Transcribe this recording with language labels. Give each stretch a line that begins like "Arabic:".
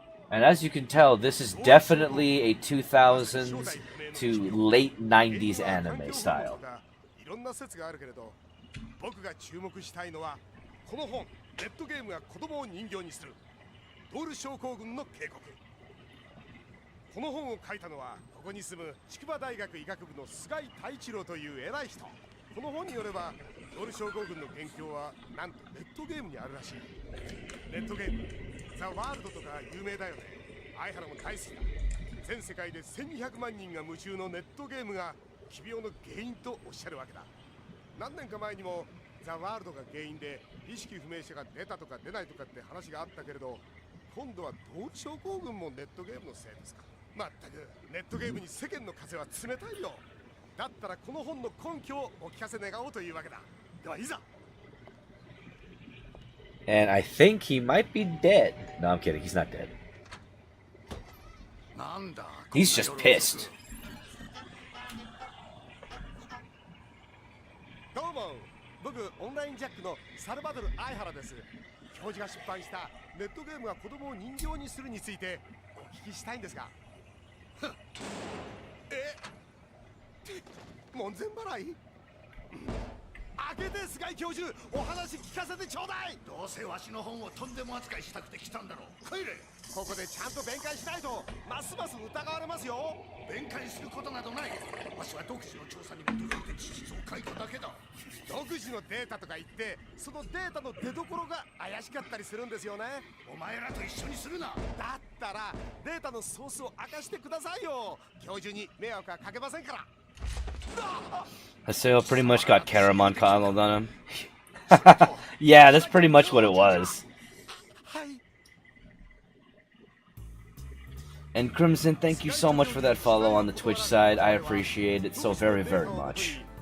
English: And as you can tell, this is definitely a 2000s to late 90s anime style.
Japanese: いろんな説があるけれど、僕が注目したいのはこの本、ネットゲームが子供を人形にするドール症候群の警告。この本を書いたのはここに住む筑波大学医学部の菅井太一郎という偉い人。この本によればドール症候群の元凶はなんとネットゲームにあるらしい。ネットゲームザ・ワールドとか有名だよね。相原も大好きだ。全世界で1200万人が夢中のネットゲームが奇病の原因とおっしゃるわけだ。何年か前にもザ・ワールドが原因で意識不明者が出たとか出ないとかって話があったけれど、今度はドール症候群もネットゲームのせいですか。まったくネットゲームに世間の風は冷たいよ。だったらこの本の根拠をお聞かせ願おうというわけだ。ではいざ
English: And I think he might be dead. No, I'm kidding. He's not dead. He's just pissed.
Japanese: どうも、僕オンラインジャックのサルバドル・相原です。教授が出版したネットゲームが子供を人形にするについてお聞きしたいんですが。門前払い？開けて菅井教授、お話聞かせてちょうだい。どうせわしの本をとんでも扱いしたくて来たんだろう。帰れ。ここでちゃんと弁解しないとますます疑われますよ。弁解することなどない。わしは独自の調査に基づいて事実を書いただけだ。独自のデータとか言ってそのデータの出所が怪しかったりするんですよね。お前らと一緒にするな。だったらデータのソースを明かしてくださいよ。教授に迷惑はかけませんから。
English: Haseo pretty much got Caramon coddled on him. Yeah, that's pretty much what it was. And Crimson, thank you so much for that follow on the Twitch side. I appreciate it so very, very much.